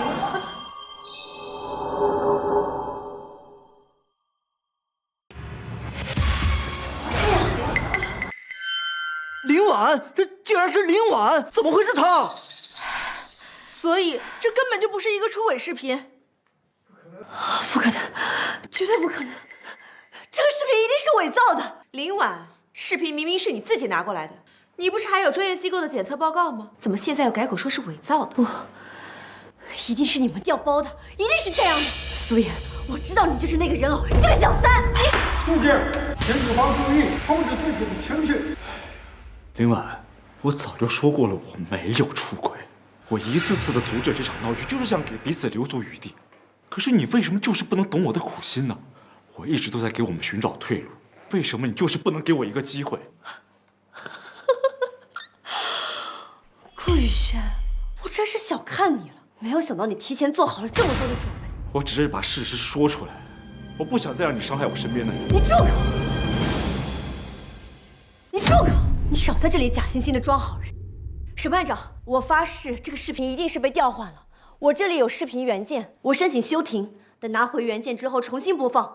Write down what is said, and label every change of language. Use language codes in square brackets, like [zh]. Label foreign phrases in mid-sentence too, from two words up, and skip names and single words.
[zh] 林婉，這竟然是林婉，怎麼會是她？所以這根本就不是一個出軌視頻。不可能，絕對不可能！這個視頻一定是偽造的。林婉，視頻明明是你自己拿過來的，你不是還有專業機構的檢測報告嗎？怎麼現在又改口說是偽造的？不，一定是你們調包的，一定是這樣的。蘇妍，我知道你就是那個人偶，你這個小三！你。肅靜。请女方注意控制自己的情绪。林婉，我早就说过了，我没有出轨。我一次次的阻止这场闹剧，就是想给彼此留足余地。可是你为什么就是不能懂我的苦心呢？我一直都在给我们寻找退路，为什么你就是不能给我一个机会？顾宇轩，我真是小看你了，没有想到你提前做好了这么多的准备。我只是把事實說出來，我不想再讓你傷害我身邊的人。你住口！你住口！你少在這裡假惺惺的裝好人。審判長，我發誓這個視頻一定是被調換了。我這裡有視頻原件，我申請休庭，等拿回原件之後重新播放。